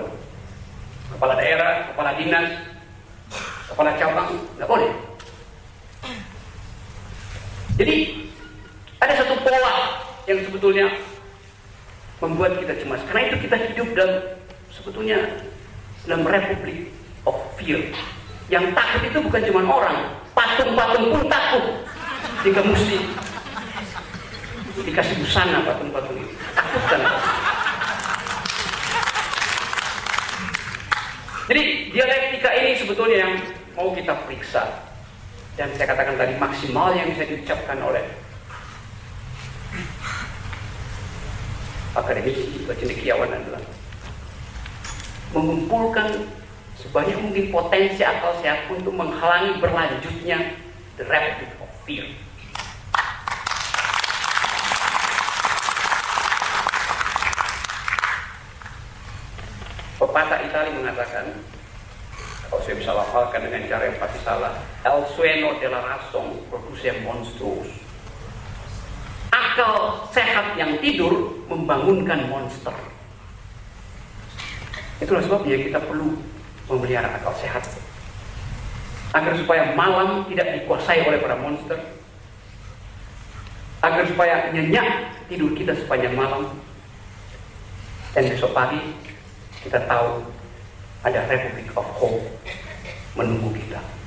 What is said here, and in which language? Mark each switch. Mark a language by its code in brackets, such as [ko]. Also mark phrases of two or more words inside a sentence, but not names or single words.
[id] Kepala daerah, kepala dinas, kepala cabang, nggak boleh. Jadi ada satu pola yang sebetulnya membuat kita cemas. Karena itu kita hidup dalam [en] republik of fear. [id] Yang takut itu bukan cuma orang, patung-patung pun takut. Jika mesti dikasih busana patung-patung itu, takutkan. Jadi dialektika ini sebetulnya yang mau kita periksa. Dan saya katakan tadi maksimal yang bisa diucapkan oleh akademisi cendekiawan adalah mengumpulkan sebanyak mungkin potensi akal sehat untuk menghalangi berlanjutnya [en] the republic of fear. [id] Pepatah Itali mengatakan, kalau saya bisa lafalkan dengan cara yang pasti salah, [es] el sueño della razón produce monstruos. [id] Akal sehat yang tidur membangunkan monster. Itulah sebabnya kita perlu memelihara akal sehat, agar supaya malam tidak dikuasai oleh para monster, agar supaya nyenyak tidur kita sepanjang malam, dan besok pagi kita tahu ada [en] Republic of Hope [id] menunggu kita.